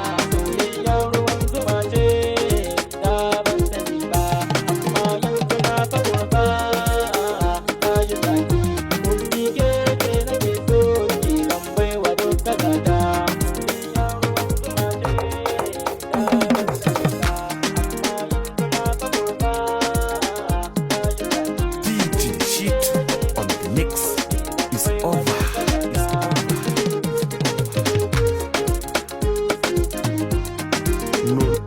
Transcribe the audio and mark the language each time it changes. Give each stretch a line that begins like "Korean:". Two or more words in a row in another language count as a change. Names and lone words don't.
Hausa: Soyayya ruwan zuma ce, da ban sani ba, amma yau tana ta kurba, ta yi zaki. Kun bi ke, ke nake so, ki kan baiwa duk takata. Soyayya ruwan zuma ce, da ban sani ba, amma yau tana ta kurba, ta yi zaki.
English: D J Shit on the mix. It's over. It's over. No.